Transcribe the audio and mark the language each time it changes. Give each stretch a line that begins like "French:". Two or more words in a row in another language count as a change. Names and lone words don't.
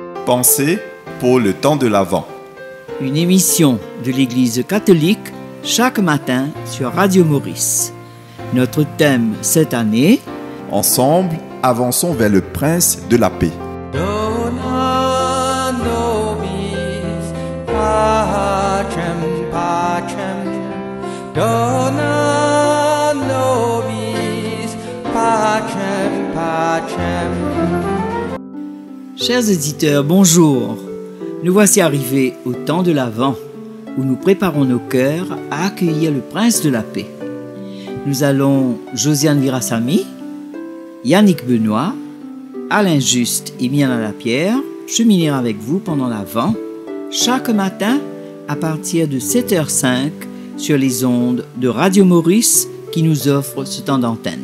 French: Pensée pour le temps de l'Avent. Une émission de l'Église catholique chaque matin sur Radio Maurice. Notre thème cette année: Ensemble, avançons vers le prince de la paix.
Latin: Dona nobis pacem, pacem. Dona nobis pacem, pacem.
French: Chers auditeurs, bonjour. Nous voici arrivés au temps de l'Avent, où nous préparons nos cœurs à accueillir le prince de la paix. Nous allons, Josiane Virasamy, Yannick Benoît, Alain Juste et Miana Lapierre, cheminer avec vous pendant l'Avent, chaque matin à partir de 7h05 sur les ondes de Radio Maurice qui nous offre ce temps d'antenne.